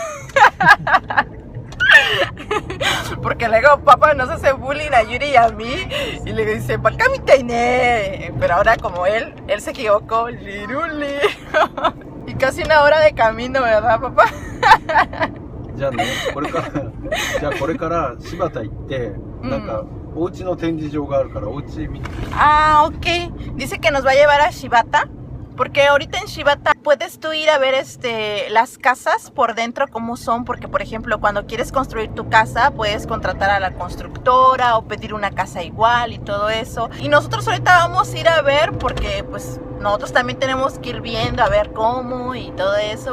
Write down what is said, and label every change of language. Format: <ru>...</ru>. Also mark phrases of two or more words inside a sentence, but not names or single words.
<es>Porque luego papá nos hace bullying a Yuri y a mí y le dice</es> <ja>バカみたいね,</ja> <es>pero ahora como él se equivocó, liruli. Y casi 1 hora de camino, ¿verdad, papá? Ya no,</es> <ja>これから柴田行ってなんかお家の展示場があるからお家見て。</ja> <es>Ah, ok. Dice que nos va a llevar a Shibata. Porque ahorita en Shibata puedes tú ir a ver las casas por dentro cómo son. Porque, por ejemplo, cuando quieres construir tu casa, puedes contratar a la constructora o pedir una casa igual y todo eso. Y nosotros ahorita vamos a ir a ver porque, pues, nosotros también tenemos que ir viendo a ver cómo y todo eso.</es>